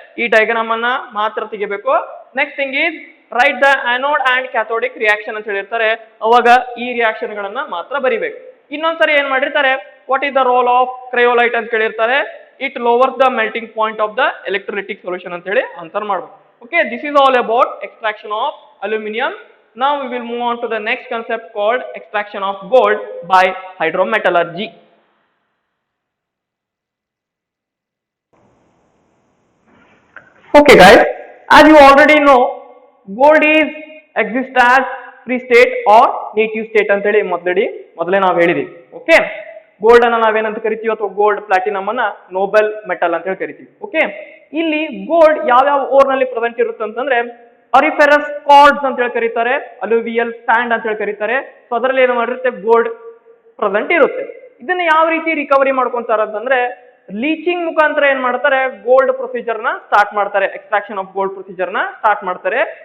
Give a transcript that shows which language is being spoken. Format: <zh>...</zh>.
<kn>ಈ ಡಯಾಗ್ರಾಮ್ ಅನ್ನ ಮಾತ್ರ ತೆಗಿಬೇಕು.</kn> <en>next thing is write the anode and cathodic reaction</en> <kn>ಅಂತ ಹೇಳಿರ್ತಾರೆ. ಅವಾಗ ಈ ರಿಯಾಕ್ಷನ್ ಗಳನ್ನ ಮಾತ್ರ ಬರಿಬೇಕು. ಇನ್ನೊಂದ್ಸರಿ ಏನ್ ಮಾಡಿರ್ತಾರೆ,</kn> <en>what is the role of cryolite</en> <kn>ಅಂತ ಹೇಳಿರ್ತಾರೆ.</kn> <en>it lowers the melting point of the electrolytic solution</en> <kn>ಅಂತ ಹೇಳಿ ಆನ್ಸರ್ ಮಾಡಬೇಕು.</kn> <en>Okay, this is all about extraction of aluminium. Now we will move on to the next concept called extraction of gold by hydrometallurgy. Okay guys, as you already know, gold is exist as free state or native state</en> <kn>ಅಂತ ಹೇಳಿ ಮೊದಲೇ ನಾವು ಹೇಳಿದೀವಿ.</kn> <en>okay,</en> <kn>gold ಅನ್ನ ನಾವೇನಂತ ಕರಿತೀವಿ ಅಥವಾ gold platinum ಅನ್ನ Nobel metal ಅಂತ ಹೇಳಿ ಕರಿತೀವಿ. ಓಕೆ, ಇಲ್ಲಿ ಗೋಲ್ಡ್ ಯಾವ ಓರ್ ನಲ್ಲಿ ಪ್ರೆಸೆಂಟ್ ಇರುತ್ತೆ ಅಂತಂದ್ರೆ ಅರಿಫೆರಸ್ ಕಾರ್ಡ್ಸ್ ಅಂತ ಹೇಳಿ ಕರೀತಾರೆ, ಅಲುವಿಯಲ್ ಸ್ಯಾಂಡ್ ಅಂತ ಹೇಳಿ ಕರೀತಾರೆ. ಸೊ ಅದರಲ್ಲಿ ಏನು ಮಾಡಿರುತ್ತೆ, ಗೋಲ್ಡ್ ಪ್ರೆಸೆಂಟ್ ಇರುತ್ತೆ. ಇದನ್ನ ಯಾವ ರೀತಿ ರಿಕವರಿ ಮಾಡ್ಕೊಂತಾರ ಅಂತಂದ್ರೆ ಲೀಚಿಂಗ್ ಮುಖಾಂತರ ಏನ್ ಮಾಡ್ತಾರೆ, ಗೋಲ್ಡ್ ಪ್ರೊಸೀಜರ್ ನ ಸ್ಟಾರ್ಟ್ ಮಾಡ್ತಾರೆ, ಎಕ್ಸ್ಟ್ರಾಕ್ಷನ್ ಆಫ್ ಗೋಲ್ಡ್ ಪ್ರೊಸೀಜರ್ ನ ಸ್ಟಾರ್ಟ್ ಮಾಡ್ತಾರೆ.</kn>